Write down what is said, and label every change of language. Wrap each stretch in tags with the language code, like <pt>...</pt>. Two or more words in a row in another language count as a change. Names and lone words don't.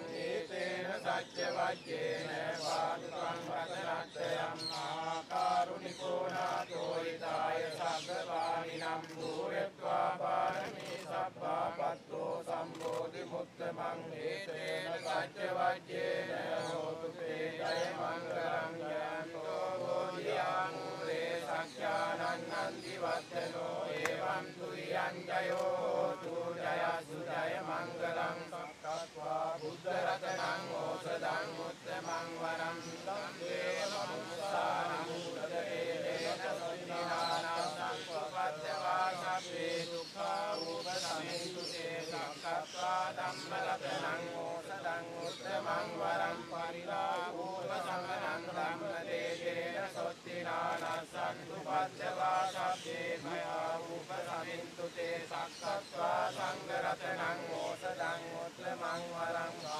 <pi>නේතේන සත්‍ය වජ්ජේන පාතුකං රතනත්‍රයං ආකාරුණිකෝ නාතෝ ිතාය සග්ගපාණිනම් භූයත්වා පාරමී සබ්බාපත්තෝ සම්බෝධි මුත්තමං හේතේන සත්‍ය වජ්ජේන හෝතු තේ ජය මංගලං යන්තෝ බෝධියං මුරේ සංඛ්‍යානන්නන්ති වත්තනෝ එවං තුයං ජයෝ හෝතු ජයසු ජය මංගලං සක්කත්වා බුද්ධ රතනං ඕසදං උත්තමං වරං සම්දේ මනුස්සානං උදේ ධම්මරතනං ඕසදං උත්තමං වරං පරිලාභෝපසංගනං ධම්මදේජේන සොත්තිනානස්සන්තු පද්දවා සබ්බේ මයා උපසමින්තු තේ සක්කත්වා සංඝරතනං ඕසදං උත්තමං වරං</pi>